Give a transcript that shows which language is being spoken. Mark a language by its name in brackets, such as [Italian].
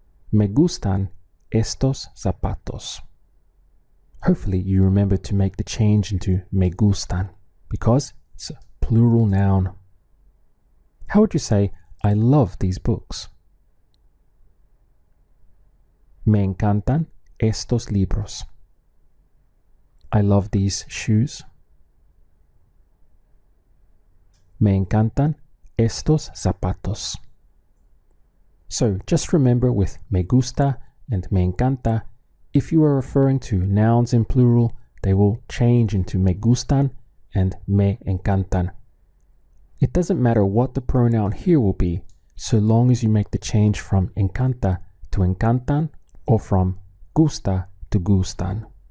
[Spanish] Me gustan estos zapatos. [English] Hopefully you remember to make the change into me gustan, because it's a plural noun. How would you say, I love these books? [Spanish] Me encantan estos libros. [English] I love these shoes. [Spanish] Me encantan estos zapatos. [English] So just remember with me gusta and me encanta, if you are referring to nouns in plural, they will change into me gustan and me encantan. It doesn't matter what the pronoun here will be, so long as you make the change from encanta to encantan or from gusta to gustan.